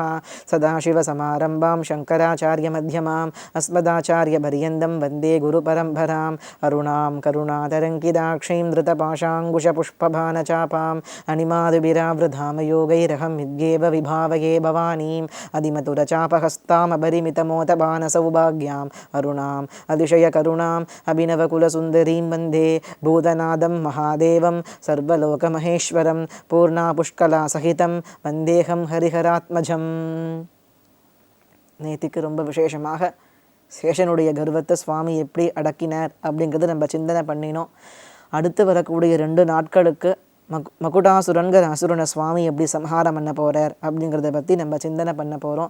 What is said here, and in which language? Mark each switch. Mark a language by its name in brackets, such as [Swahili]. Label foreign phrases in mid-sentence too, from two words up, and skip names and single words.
[Sanskrit] सदाशिवसमारम्भां शङ्कराचार्यमध्यमाम् अस्मदाचार्यपर्यन्तं वन्दे गुरुपरम्पराम् अरुणां करुणातरङ्किताक्षीं धृतपाशाङ्कुशपुष्पबाणचापाम् अणिमादिभिरावृधामयोगैरहं विद्येव विभावये भवानीम् अधिमधुरचापहस्तामपरिमितमोदबाणसौभाग्याम् अरुणाम् अतिशयकरुणाम् अभिनवकुलसुन्दरीं वन्दे भूतनादं महादेवं सर्वलोकमहेश्वरं पूर्णापुष्कलासहितं वन्देहं हरिहरात्मजम्. [Tamil] நேத்திக்கு ரொம்ப விசேஷமாக சேஷனுடைய கர்வத்தை சுவாமி எப்படி அடக்கினார் அப்படிங்கிறது நம்ம சிந்தனை பண்ணினோம். அடுத்து வரக்கூடிய 2 நாட்களுக்கு மகுடாசுரன்கிற அசுரனை சுவாமி எப்படி சம்ஹாரம் பண்ண போகிறார் அப்படிங்கிறத பற்றி நம்ம சிந்தனை பண்ண போகிறோம்.